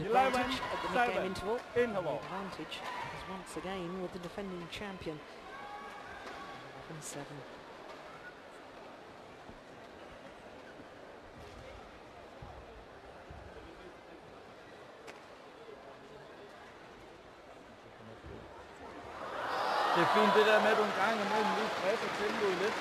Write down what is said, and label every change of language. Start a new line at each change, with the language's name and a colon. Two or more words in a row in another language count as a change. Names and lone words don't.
English: 11, advantage at the 7. mid-game interval. Interval. The advantage is once again with the defending champion. 11-7.
Danish: Det er fint det der med, at du en gang imellem lige stresser tempoet lidt.